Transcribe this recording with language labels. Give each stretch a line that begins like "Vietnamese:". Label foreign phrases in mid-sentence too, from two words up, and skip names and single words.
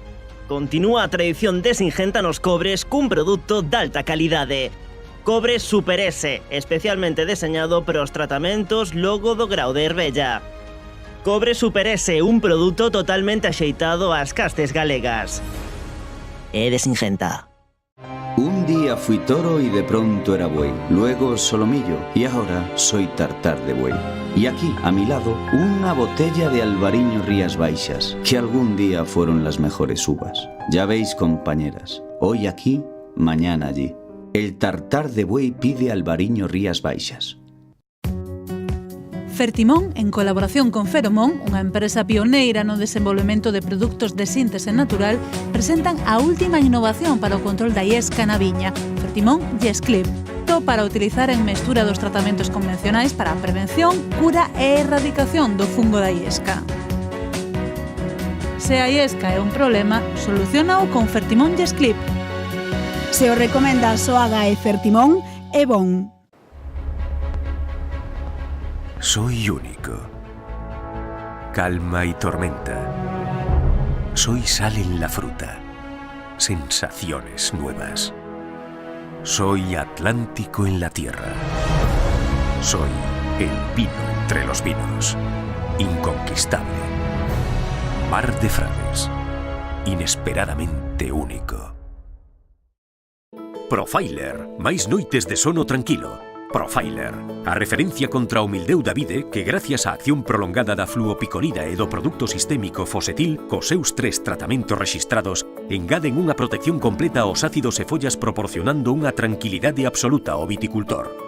Galician: Continúa a tradición de Singenta nos cobres cun produto de alta calidade. Cobre Super S, especialmente deseñado para os tratamentos logo do grau de Herbella. Cobre Super S, un produto totalmente axeitado ás castes galegas. é de Singenta.
Spanish: Un día fui toro y de pronto era buey, luego solomillo y ahora soy tartar de buey. Y aquí, a mi lado, una botella de Albariño Rías Baixas, que algún día fueron las mejores uvas. Ya veis, compañeras, hoy aquí, mañana allí. El tartar de buey pide Albariño Rías Baixas.
Galician: Fertimón, en colaboración con Feromón, unha empresa pioneira no desenvolvemento de produtos de síntese natural, presentan a última innovación para o control da iesca na viña, Fertimón YesClip. Todo para utilizar en mestura dos tratamentos convencionais para a prevención, cura e erradicación do fungo da iesca. Se a iesca é un problema, solucionao con Fertimón YesClip. Se o recomenda Soaga e Fertimón, é bon.
Spanish: Soy único. Calma y tormenta. Soy sal en la fruta. Sensaciones nuevas. Soy Atlántico en la tierra. Soy el vino entre los vinos. Inconquistable. Mar de Frades. Inesperadamente único.
Galician: Profiler. Máis noites de sono tranquilo. Profiler, a referencia contra o mildeu da vide que gracias á acción prolongada da fluopicolida e do produto sistémico Fosetil, cos seus 3 tratamentos rexistrados, engaden unha protección completa aos ácidos e follas proporcionando unha tranquilidade absoluta ao viticultor.